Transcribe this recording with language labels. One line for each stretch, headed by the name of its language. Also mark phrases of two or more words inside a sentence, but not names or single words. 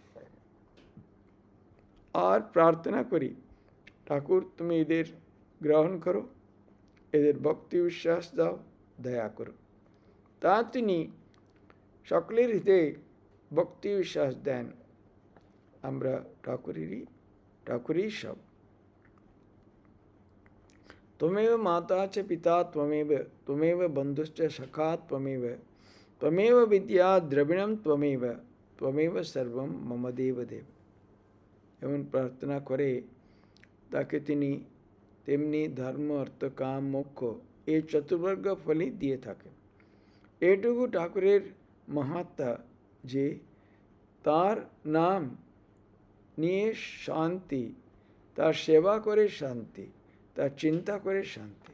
Bangla: আর প্রার্থনা করি, ঠাকুর তুমি এদের গ্রহণ করো, এদের ভক্তি বিশ্বাস দাও, দয়া করো। তা তিনি সকলের হৃদয়ে ভক্তি বিশ্বাস দেন। আমরা ঠাকুরই সব।
Sanskrit: त्वमेव माता च पिता त्वमेव, त्वमेव बंधुश्च सखा त्वमेव, त्वमेव विद्या द्रविणम त्वमेव, त्वमेव सर्वम मम देव देव।
Bangla: এমন প্রার্থনা করে তাকে তিনি তেমনি ধর্ম, অর্থ, কাম, মোক্ষ এই চতুর্বর্গ ফলই দিয়ে থাকেন। এটুকু ঠাকুরের মাহাত্ম্য যে তার নাম নিয়ে শান্তি, তার সেবা করে শান্তি, তার চিন্তা করে শান্তি।